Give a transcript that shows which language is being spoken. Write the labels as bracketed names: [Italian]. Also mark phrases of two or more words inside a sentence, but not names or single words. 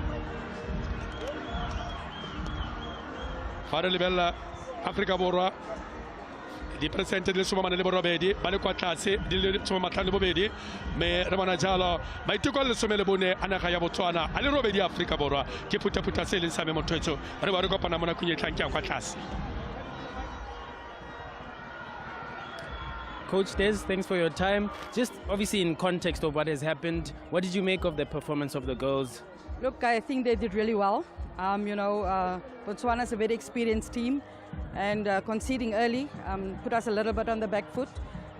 [Tswana] fa re lebelela Afrika Borwa diperesente di le 48 ba le kwa tlase di le 52 mme re bona jalo maiteko a le 14 a naga ya Botswana a le 8 ya Afrika Borwa ke phutaphuta se e leng sa me mothwetso re ba re kopana mo nakong e tlang ke yang kwa tlase. [English] Coach Des, thanks for your time. Just obviously in context of what has happened, what did you make of the performance of the girls? Look, I think they did really well. Botswana is a very experienced team, and conceding early put us a little bit on the back foot.